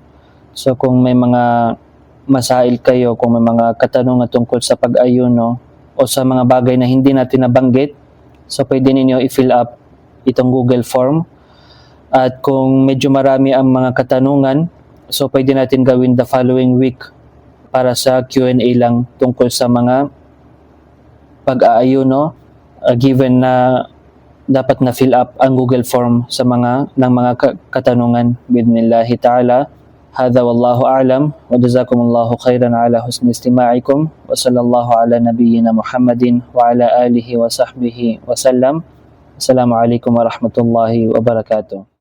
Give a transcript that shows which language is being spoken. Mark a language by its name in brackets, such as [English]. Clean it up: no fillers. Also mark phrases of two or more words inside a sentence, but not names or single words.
[Filipino] So kung may mga masail kayo, kung may mga katanungan tungkol sa pag-ayuno o sa mga bagay na hindi natin nabanggit, so pwede ninyo i-fill up itong Google form. At kung medyo marami ang mga katanungan, so pwede natin gawin [English] the following week [Filipino] para sa Q&A lang tungkol sa mga pag-aayuno, given na dapat na [English] fill up [Filipino] ang Google form sa mga katanungan [Arabic] بإذن الله تعالى. هذا والله أعلم وجزاكم الله خيرا على حسن استماعكم وصلى الله على نبينا محمد وعلى آله وصحبه وسلم. السلام عليكم ورحمة الله وبركاته.